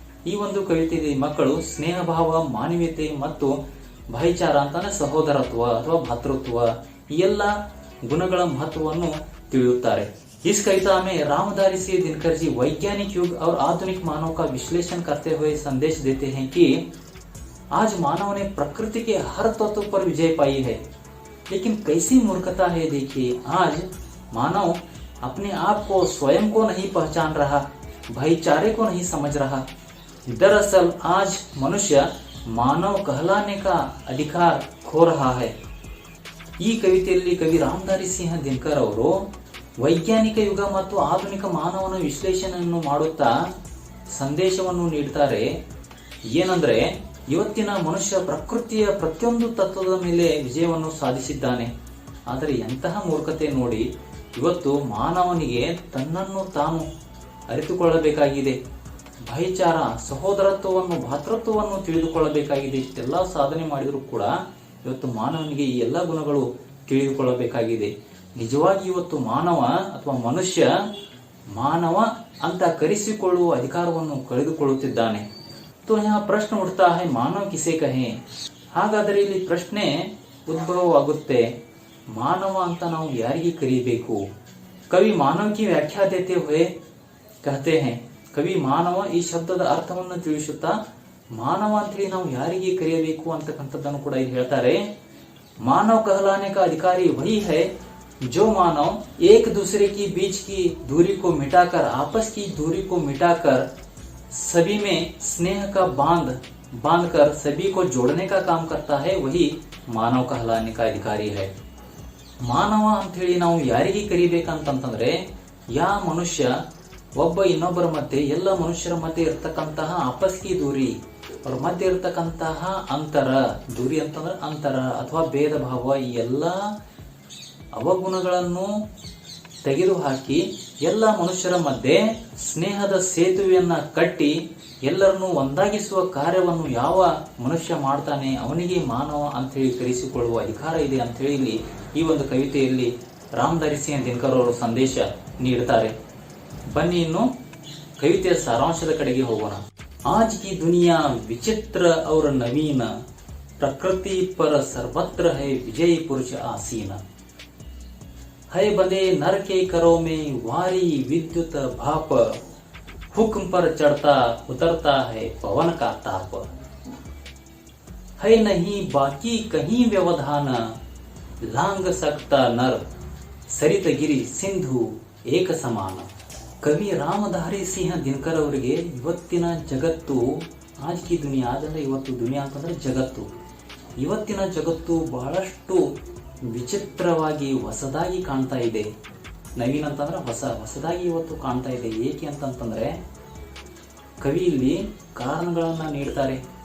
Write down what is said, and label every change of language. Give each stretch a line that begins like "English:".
Kannada: ಈ ಒಂದು ಕವಿತೆಯಲ್ಲಿ ಮಕ್ಕಳು ಸ್ನೇಹ ಭಾವ, ಮಾನವೀಯತೆ ಮತ್ತು ಭಾईचाರ ಅಂತಂದ್ರೆ ಸಹೋದರತ್ವ ಅಥವಾ ಭಾತೃತ್ವ ಈ ಎಲ್ಲ ಗುಣಗಳ महत्वವನ್ನು ತಿಳಿಯುತ್ತಾರೆ।
Hindi: इस कविता में रामधारी सिंह दिनकर जी वैज्ञानिक युग और आधुनिक मानव का विश्लेषण करते हुए संदेश देते हैं कि आज मानव ने प्रकृति के हर तत्व पर विजय पाई है, लेकिन कैसी मूर्खता है। देखिए, आज मानव अपने आप को, स्वयं को नहीं पहचान रहा, भाईचारे को नहीं समझ रहा। दरअसल आज मनुष्य मानव कहलाने का अधिकार खो रहा है।
Kannada: ಈ ಕವಿತೆಯಲ್ಲಿ ಕವಿ ರಾಮಧಾರಿ ಸಿಂಹ ದಿನಕರ್ ಅವರು ವೈಜ್ಞಾನಿಕ ಯುಗ ಮತ್ತು ಆಧುನಿಕ ಮಾನವನ ವಿಶ್ಲೇಷಣೆಯನ್ನು ಮಾಡುತ್ತಾ ಸಂದೇಶವನ್ನು ನೀಡುತ್ತಾರೆ। ಏನಂದ್ರೆ, ಇವತ್ತಿನ ಮನುಷ್ಯ ಪ್ರಕೃತಿಯ ಪ್ರತಿಯೊಂದು ತತ್ವದ ಮೇಲೆ ವಿಜಯವನ್ನು ಸಾಧಿಸಿದ್ದಾನೆ, ಆದರೆ ಎಂತಹ ಮೂರ್ಖತೆ ನೋಡಿ, ಇವತ್ತು ಮಾನವನಿಗೆ ತನ್ನನ್ನು ತಾನು ಅರಿತುಕೊಳ್ಳಬೇಕಾಗಿದೆ, ಭಾईचाರ, ಸಹೋದರತ್ವವನ್ನು, ಭಾತೃತ್ವವನ್ನು ತಿಳಿದುಕೊಳ್ಳಬೇಕಾಗಿದೆ। ಇಷ್ಟೆಲ್ಲ ಸಾಧನೆ ಮಾಡಿದರೂ ಕೂಡ ಇವತ್ತು ಮಾನವನಿಗೆ ಈ ಎಲ್ಲ ಗುಣಗಳು ತಿಳಿದುಕೊಳ್ಳಬೇಕಾಗಿದೆ। ನಿಜವಾಗಿ ಇವತ್ತು ಮಾನವ ಅಥವಾ ಮನುಷ್ಯ ಮಾನವ ಅಂತ ಕರೆಸಿಕೊಳ್ಳುವ ಅಧಿಕಾರವನ್ನು ಕಳೆದುಕೊಳ್ಳುತ್ತಿದ್ದಾನೆ।
Hindi: तो यहाँ प्रश्न उठता है, मानव किसे कहें?
Kannada: ಹಾಗಾದರೆ ಇಲ್ಲಿ ಪ್ರಶ್ನೆ ಉದ್ಭವವಾಗುತ್ತೆ, ಮಾನವ ಅಂತ ನಾವು ಯಾರಿಗೆ ಕರೀಬೇಕು? ಕವಿ ಮಾನವ
Hindi: की व्याख्या देते हुए कहते हैं,
Kannada: ಕವಿ ಮಾನವ ಈ ಶಬ್ದದ ಅರ್ಥವನ್ನು ತಿಳಿಸುತ್ತಾ ಮಾನವ ಅಂತ ಹೇಳಿ ನಾವು ಯಾರಿಗೆ ಕರೆಯಬೇಕು ಅಂತಕ್ಕಂಥದ್ದನ್ನು ಕೂಡ ಇಲ್ಲಿ ಹೇಳ್ತಾರೆ।
Hindi: मानव कहलाने का अधिकारी वही है जो मानव एक दूसरे की बीच की दूरी को मिटाकर, आपस की दूरी को मिटाकर सभी में स्नेह का बांधकर सभी को जोड़ने का काम करता है, वही मानव कहलाने का अधिकारी है।
Kannada: ಮಾನವ ಅಂತ ಹೇಳಿ ನಾವು ಯಾರಿಗೆ ಕರಿಬೇಕಂತಂದ್ರೆ, ಯಾ ಮನುಷ್ಯ ಒಬ್ಬ ಇನ್ನೊಬ್ಬರ ಮಧ್ಯೆ, ಎಲ್ಲ ಮನುಷ್ಯರ ಮಧ್ಯೆ ಇರತಕ್ಕಂತಹ
Hindi: ಆಪಸ್ ಕಿ ದೂರಿ,
Kannada: ಅವ್ರ ಮಧ್ಯೆ ಇರತಕ್ಕಂತಹ ಅಂತರ, ದೂರಿ ಅಂತಂದ್ರೆ ಅಂತರ ಅಥವಾ ಭೇದ ಭಾವ, ಈ ಎಲ್ಲ ಅವಗುಣಗಳನ್ನು ತೆಗೆದುಹಾಕಿ ಎಲ್ಲ ಮನುಷ್ಯರ ಮಧ್ಯೆ ಸ್ನೇಹದ ಸೇತುವೆಯನ್ನ ಕಟ್ಟಿ ಎಲ್ಲರನ್ನು ಒಂದಾಗಿಸುವ ಕಾರ್ಯವನ್ನು ಯಾವ ಮನುಷ್ಯ ಮಾಡ್ತಾನೆ ಅವನಿಗೆ ಮಾನವ ಅಂತ ಹೇಳಿ ಕರೆಸಿಕೊಳ್ಳುವ ಅಧಿಕಾರ ಇದೆ ಅಂತ ಹೇಳಿ ಈ ಒಂದು ಕವಿತೆಯಲ್ಲಿ ರಾಮಧಾರಿ ಸಿಂಹ ದಿನಕರ್ ಅವರು ಸಂದೇಶ ನೀಡುತ್ತಾರೆ। ಬನ್ನಿ ಇನ್ನು ಕವಿತೆಯ ಸಾರಾಂಶದ ಕಡೆಗೆ ಹೋಗೋಣ।
Hindi: आज की दुनिया विचित्र और नवीन, प्रकृति पर सर्वत्र है विजयी पुरुष आसीन। है बंदे नर के करों में वारी विद्युत भाप, हुक्म पर चढ़ता उतरता है पवन का ताप। है नहीं बाकी कहीं व्यवधान, लांग सकता नर ಸರಿತ ಗಿರಿ ಸಿಂಧು ಏಕ ಸಮಾನ।
Kannada: ಕವಿ ರಾಮಧಾರಿ ಸಿಂಹ ದಿನಕರ್ ಅವರಿಗೆ ಇವತ್ತಿನ ಜಗತ್ತು
Hindi: ಆಜ್ ಕಿ ದುನಿಯಾ
Kannada: ಅಂದರೆ ಇವತ್ತು ದುನಿಯಾ ಅಂತಂದ್ರೆ ಜಗತ್ತು, ಇವತ್ತಿನ ಜಗತ್ತು ಬಹಳಷ್ಟು ವಿಚಿತ್ರವಾಗಿ ಹೊಸದಾಗಿ ಕಾಣ್ತಾ ಇದೆ. ನವೀನ್ ಅಂತಂದ್ರೆ ಹೊಸದಾಗಿ ಇವತ್ತು ಕಾಣ್ತಾ ಇದೆ. ಏಕೆ ಅಂತಂತಂದ್ರೆ ಕವಿ ಇಲ್ಲಿ ಕಾರಣಗಳನ್ನ ನೀಡ್ತಾರೆ.